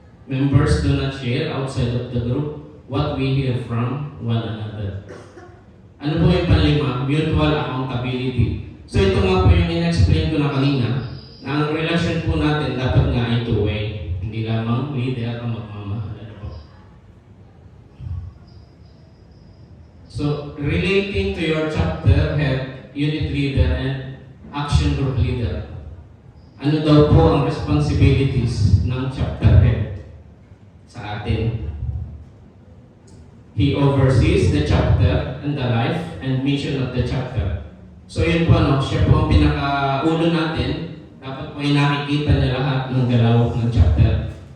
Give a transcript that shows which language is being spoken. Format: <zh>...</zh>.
<en>Members do not share outside of the group what we hear from one another.</en> <tl>Ano po yung panlima? Mutual accountability. So ito nga po yung in-explain ko na kanina, na ang relasyon po natin dapat nga ay two-way. Hindi lamang leader ang magmamahal. Ano po?</tl> <en>So, relating to your chapter head, unit leader, and action group leader,</en> <tl>ano daw po ang responsibilities ng chapter head sa atin?</tl> <en>He oversees the chapter and the life and mission of the chapter.</en> <tl>So yun po, no? Siya po ang pinaka-ulo natin. Dapat po ay nakikita niya lahat ng galaw ng chapter.</tl>